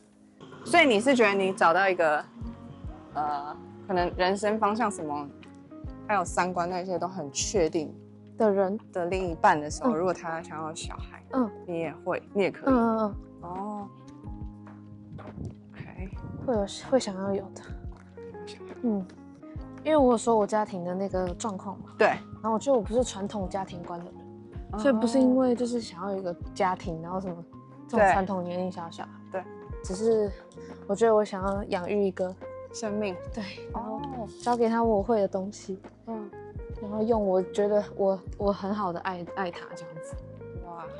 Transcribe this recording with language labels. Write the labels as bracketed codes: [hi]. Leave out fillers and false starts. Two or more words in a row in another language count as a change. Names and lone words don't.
[zh] 所以你是覺得你找到一個，可能人生方向什麼，還有三觀那些都很確定的人的另一半的時候，如果他想要小孩，你也可以。哦。會想要有的，因為我有說我家庭的那個狀況嘛，對，然後我覺得我不是傳統家庭觀的人，所以不是因為就是想要有一個家庭，然後什麼這種傳統年齡小孩，對，只是我覺得我想要養育一個生命，對，然後交給他我會的東西，然後用我覺得我很好的愛他這樣子，哇。